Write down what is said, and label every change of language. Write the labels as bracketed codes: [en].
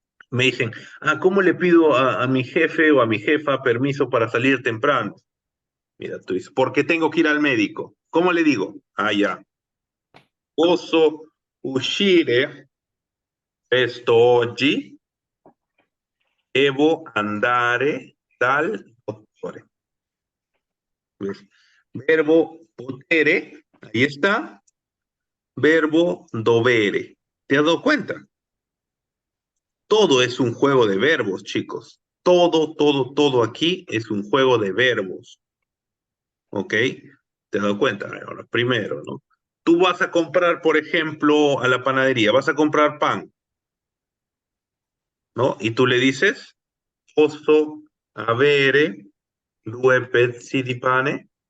[es] Me dicen, ¿cómo le pido a mi jefe o a mi jefa permiso para salir temprano? Mira, tú dices, porque tengo que ir al médico. ¿Cómo le digo? Ya. [it] Posso uscire quest'oggi, devo andare dal dottore. [es] ¿Ves? Verbo potere, ahí está. Verbo dovere. ¿Te has dado cuenta? Todo es un juego de verbos, chicos. Todo aquí es un juego de verbos. ¿Ok? ¿Te has dado cuenta? Ahora, primero, ¿no? Tú vas a comprar, por ejemplo, a la panadería, vas a comprar pan, ¿no? Y tú le dices, [it] posso avere 2 pezzi di pane.